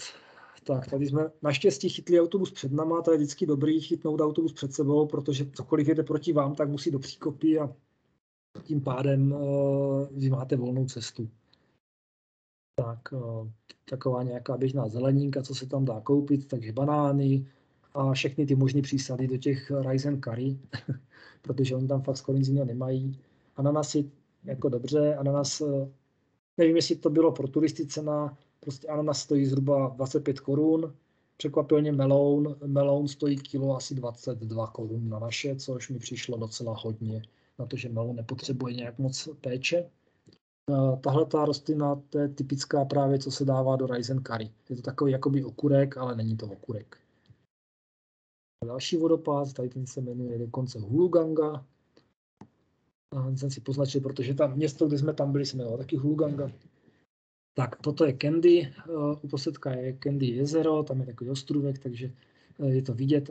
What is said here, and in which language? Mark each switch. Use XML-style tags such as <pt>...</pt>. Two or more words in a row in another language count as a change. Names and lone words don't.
<cs>Tak, tady jsme naštěstí chytli autobus před náma, to je vždycky dobrý chytnout autobus před sebou, protože cokoliv jede proti vám, tak musí do příkopy a tím pádem vy máte volnou cestu. Tak, taková nějaká běžná zeleninka, co se tam dá koupit, takže banány a všechny ty možné přísady do těch</cs> <en>rice and curry,</en> <cs>protože oni tam fakt skoro nic jiného nemají. Ananasy, jako dobře, ananas, nevím, jestli to bylo pro turisty cena, prostě ananas stojí zhruba 25 korun, překvapilně meloun stojí kilo asi 22 korun na naše, což mi přišlo docela hodně, na to, že meloun nepotřebuje nějak moc péče. Tahle ta rostlina, to je typická právě, co se dává do</cs> <en>rice and curry.</en> <cs>Je to takový jakoby okurek, ale není to okurek. Další vodopád, tady ten se jmenuje dokonce Huluganga. A jsem si poznačil, protože tam město, kde jsme tam byli, se jmenovalo taky Huluganga. Tak, toto je Kandy, uprostředka je Kandy jezero, tam je takový ostrůvek, takže je to vidět.</cs>